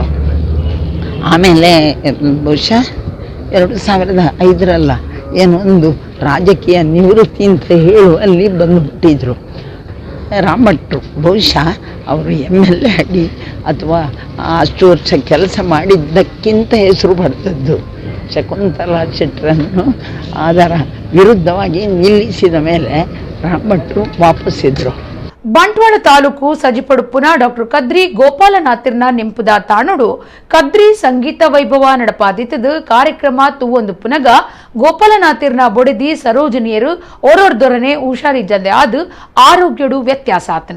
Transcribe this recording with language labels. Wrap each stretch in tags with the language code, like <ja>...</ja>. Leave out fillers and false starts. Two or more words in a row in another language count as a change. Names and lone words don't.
<kn>ಆಮೇಲೆ ಬಹುಶಃ 2005 ಏನೊಂದು ರಾಜಕೀಯ ನಿವೃತ್ತಿ ಅಂತ ಹೇಳುವಲ್ಲಿ ಬಂದುಬಿಟ್ಟಿದ್ರು ರಾಮ್ ಭಟ್ರು. ಬಹುಶಃ ಅವರು MLA ಆಗಿ ಅಥವಾ ಅಷ್ಟು ವರ್ಷ ಕೆಲಸ ಮಾಡಿದ್ದಕ್ಕಿಂತ ಹೆಸರು ಪಡೆದದ್ದು. ಶಕುಂತಲಾ ಶೆಟ್ಟರನ್ನು ಅದರ ವಿರುದ್ಧವಾಗಿ ನಿಲ್ಲಿಸಿದ ಮೇಲೆ ರಾಮ್ ಭಟ್ರು ವಾಪಸ್ಸಿದ್ರು.</kn> <tcy>ಬಂಟ್ವಾಳ ತಾಲೂಕು ಸಜಿಪಡುಪ್ಪುನ ಡಾಕ್ಟರ್ ಕದ್ರಿ ಗೋಪಾಲನಾಥರ್ನ ನೆಂಪುದ ತಾಣುಡು ಕದ್ರಿ ಸಂಗೀತ ವೈಭವ ನಡಪಾದಿತ್ತದು ಕಾರ್ಯಕ್ರಮ ತೂವೊಂದು ಪುನಗ ಗೋಪಾಲನಾಥರ್ನ ಬೊಡೆದಿ ಸರೋಜನಿಯರು ಓರೋರ್ದೊರನೆ ಹುಷಾರಿಜ್ಜಂದೆ ಅದು ಆರೋಗ್ಯಡು ವ್ಯತ್ಯಾಸ ಆತನು.</tcy>